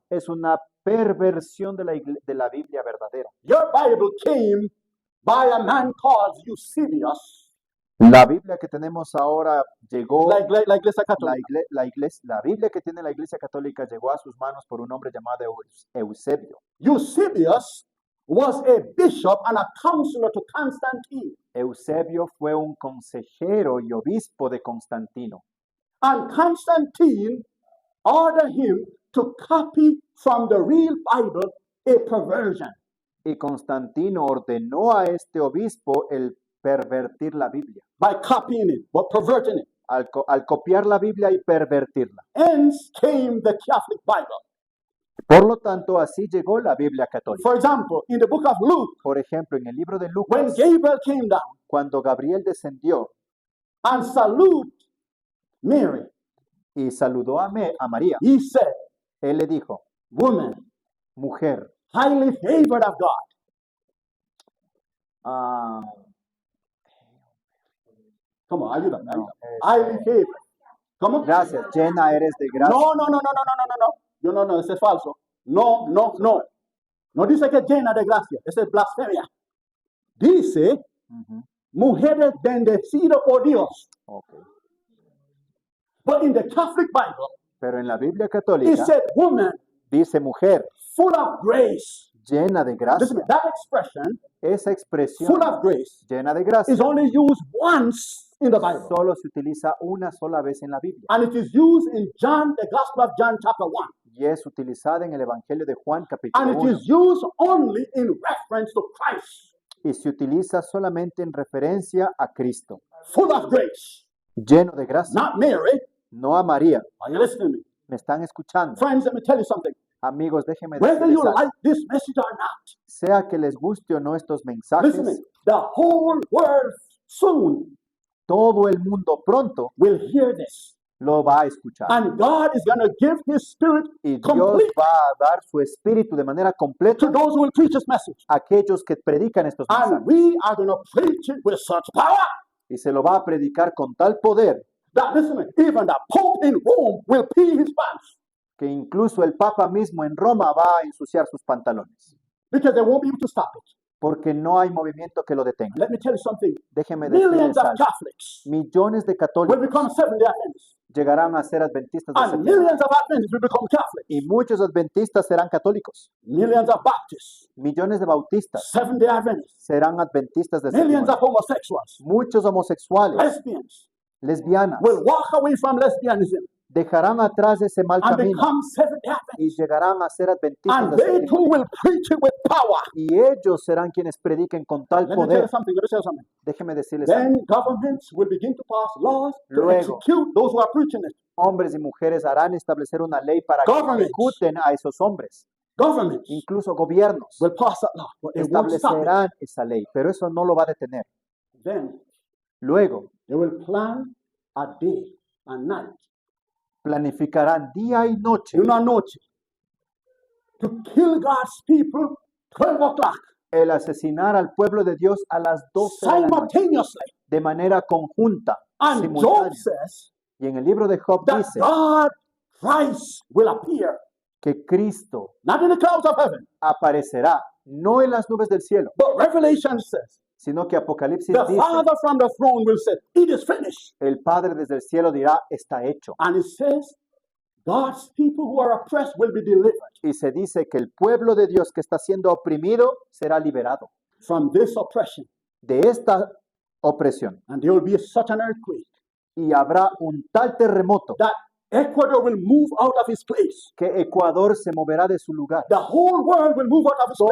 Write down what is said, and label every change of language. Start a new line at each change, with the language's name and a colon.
Spanish: es una perversión de la Biblia verdadera.
English: Your Bible came by a man called Eusebius,
Spanish: La Biblia que tenemos ahora llegó, la Iglesia Católica. la Biblia que tiene la Iglesia Católica llegó a sus manos por un hombre llamado Eusebio.
English: Eusebius was a bishop and a counselor to Constantine.
Spanish: Eusebio fue un consejero y obispo de Constantino.
English: And Constantine ordered him to copy from the real Bible a perversion.
Spanish: Y Constantino ordenó a este obispo el pervertir la Biblia,
English: By copying it, but perverting it.
Spanish: al copiar la Biblia y pervertirla.
English: Hence came the Catholic Bible.
Spanish: Por lo tanto, así llegó la Biblia católica.
English: For example, in the book of Luke,
Spanish: Por ejemplo, en el libro de
English: when
Spanish: Lucas,
English: Gabriel came down
Spanish: cuando Gabriel descendió
English: and saluted Mary,
Spanish: y saludó a María,
English: he said,
Spanish: él le dijo,
English: woman,
Spanish: mujer,
English: highly favored of God. ah, Come on,
Spanish: ayúdame. no, Highly favored. Come on. gracias, llena eres de gracia. No. Yo no, ese es falso. No. No dice que es llena de gracia. Esa es blasfemia. Dice, Ujú, mujeres bendecidas por Dios. ok.
English: But in the Catholic Bible,
Spanish: Pero en la Biblia
English: it
Spanish: católica
English: said woman
Spanish: dice mujer,
English: full of grace.
Spanish: llena de gracia.
English: Listen, that expression,
Spanish: Esa expresión,
English: full of grace,
Spanish: llena de gracia,
English: is only used once in the Bible.
Spanish: solo se utiliza una sola vez en la Biblia
English: And it is used in John, the Gospel of John, chapter 1.
Spanish: y es utilizada en el Evangelio de Juan capítulo
English: And it
Spanish: 1
English: is used only in reference to Christ.
Spanish: y se utiliza solamente en referencia a Cristo,
English: Full of grace.
Spanish: lleno de gracia,
English: Not Mary.
Spanish: no a María.
English: Are you listening to me?
Spanish: ¿Me están escuchando?
English: Friends, let me tell you something.
Spanish: Amigos, déjenme
English: Whether
Spanish: decirles
English: you
Spanish: algo.
English: like this message or not,
Spanish: Sea que les guste o no estos
English: listen to me.
Spanish: mensajes,
English: The whole world soon
Spanish: todo el mundo pronto
English: will hear this.
Spanish: lo va a escuchar.
English: And God is going to give his spirit
Spanish: Y Dios
English: complete
Spanish: va a dar su espíritu de manera
English: to
Spanish: completa
English: those who will preach his message.
Spanish: a aquellos que predican estos mensajes.
English: And we are going to preach it with such power
Spanish: Y se lo va a predicar con tal poder
English: that, listen, even the Pope in Rome will pee his pants
Spanish: que incluso el Papa mismo en Roma va a ensuciar sus pantalones,
English: because they won't be able to stop it.
Spanish: porque no hay movimiento que lo detenga.
English: Let me tell you something.
Spanish: Déjeme
English: Millions of
Spanish: algo.
English: Catholics
Spanish: Millones de
English: will
Spanish: católicos
English: become Seventh-day Adventists.
Spanish: llegarán a ser adventistas del
English: And millions of Adventists will become Catholics.
Spanish: Y muchos adventistas serán católicos.
English: Millions of Baptists,
Spanish: Millones de bautistas
English: Seventh-day Adventists,
Spanish: serán adventistas del séptimo
English: millions
Spanish: día.
English: of homosexuals,
Spanish: Muchos homosexuales,
English: lesbians
Spanish: lesbianas,
English: will walk away from lesbianism
Spanish: dejarán atrás ese mal
English: and
Spanish: camino
English: become Seventh-day Adventists.
Spanish: llegarán a ser adventistas
English: And
Spanish: del
English: they
Spanish: séptimo
English: too
Spanish: día.
English: will preach it with power.
Spanish: Y ellos serán quienes prediquen con tal
English: Let me tell you
Spanish: poder.
English: something. Let me tell you something.
Spanish: Déjeme decirles algo.
English: Then governments will begin to pass laws to
Spanish: Luego.
English: execute those who are preaching it.
Spanish: Hombres y mujeres harán establecer una ley para que
English: Governments.
Spanish: ejecuten a esos hombres.
English: Governments
Spanish: Incluso gobiernos
English: will pass that law, but they won't stop it.
Spanish: establecerán esa ley, pero eso no lo va a detener.
English: Then
Spanish: Luego
English: they will plan a day and night,
Spanish: planificarán día y noche una noche,
English: to kill God's people 12 o'clock
Spanish: el asesinar al pueblo de Dios a las 12 de la noche,
English: simultaneously.
Spanish: de manera conjunta,
English: And Job
Spanish: simultánea.
English: says
Spanish: Y en el libro de Job
English: that
Spanish: dice
English: God, Christ, will appear,
Spanish: que Cristo
English: not in the clouds of heaven,
Spanish: aparecerá no en las nubes del cielo,
English: but Revelation says
Spanish: sino que Apocalipsis
English: the
Spanish: dice,
English: Father from the throne will say, "It is finished."
Spanish: el Padre desde el cielo dirá, está hecho.
English: And it says God's people who are oppressed will be delivered
Spanish: Y se dice que el pueblo de Dios que está siendo oprimido será liberado
English: from this oppression.
Spanish: de esta opresión.
English: And there will be such an earthquake
Spanish: Y habrá un tal terremoto
English: that Ecuador will move out of its place.
Spanish: que Ecuador se moverá de su lugar.
English: The whole world will move out of its place.